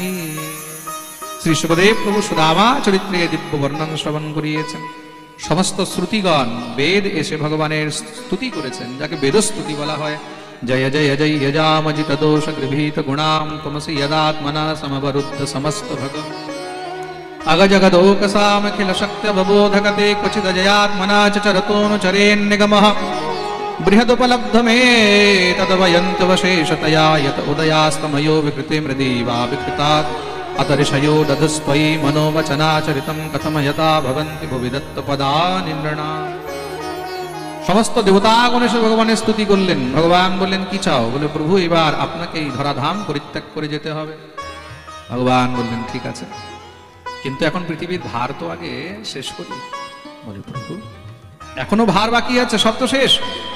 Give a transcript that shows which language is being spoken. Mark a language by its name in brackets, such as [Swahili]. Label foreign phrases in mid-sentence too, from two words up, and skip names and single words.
[Bangla] শ্রী সুখদেব প্রভু সুদামা চরিত্রে দিব্য বর্ণন শ্রবণ করিয়েছেন। সমস্ত শ্রুতিগণ বেদ এসে ভগবানের স্তুতি করেছেন, যাকে বেদস্তুতি বলা হয়। [Sanskrit] জয় জয় জয় যজামজিত দোষ গৃভীত গুণাম তমসি যদাত্মনা সমবরুদ্ধ সমস্ত ভগব अगजगदोकसामखिल शक्य बबोधकते क्वचिद जयात्मना चरतोऽनुचरेन्निगमः बृहदुपलब्धमे तदवयन्तवशेषतया यत उदयास्तमयो विकृते मृदीवा विकृतात् अतर्षयो दधस्त्वयि मनोवचनाचरितं कथमयता भवन्ति भुवि दत्तपदानि नृणाम्। [Bangla] সমস্ত দেবতাগণ এসে ভগবানের স্তুতি করলেন। ভগবান বললেন, কি চাও? বলে, প্রভু এবার আপনাকে এই ধরাধাম পরিত্যাগ করে যেতে হবে। ভগবান বললেন, ঠিক আছে, কিন্তু এখন পৃথিবীর ভার তো আগে শেষ করি। বলে, প্রভু এখনো ভার বাকি আছে, সব তো শেষ।